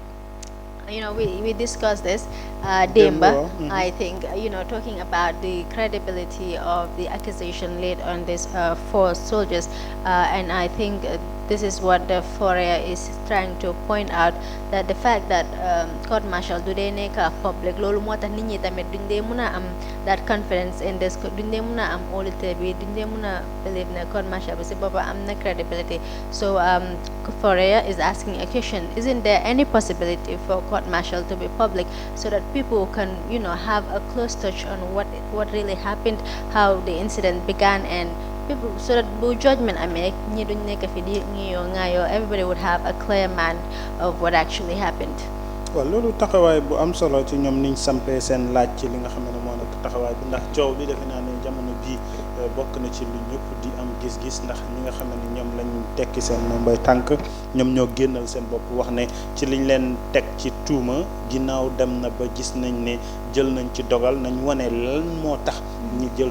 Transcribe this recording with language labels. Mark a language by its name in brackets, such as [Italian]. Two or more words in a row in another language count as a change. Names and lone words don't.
[English] You know, we discussed this, Demba, I think, talking about the credibility of the accusation laid on these 4 soldiers, and I think this is what the Fourier is trying to point out, that the fact that court martial do they make a public [Wolof] lolu motax nit ñi tamit duñ dé mëna am [English] that confidence in this [Wolof] duñ dé mëna am auditor bi duñ dé mëna [English] believe [Wolof] na court martial bi ci bopa am na [English] credibility. So Fourier is asking a question, isn't there any possibility for court martial to be public so that people can have a close touch on what really happened, how the incident began, and people, so that [Wolof] bu judgment amee ñi duñ nekk fi di ngayoo [English] everybody would have a clear mind of what actually happened. [Wolof] waaw loolu taxawaay bu am solo ci ñoom niñ sampee seen laaj ci li nga xam ne moo nekk taxawaay bi ndax coow li defe naa ne jamono bii bokk na ci lu ñëpp di am gis-gis ndax ñi nga xam ne ñoom lañ tekki seen mbay tànk ñoom ñoo génnal seen bopp wax ne ci liñ leen teg ci tuuma ginnaaw dem na ba gis nañ ne jël nañ ci dogal nañ wane lan moo tax ñu jël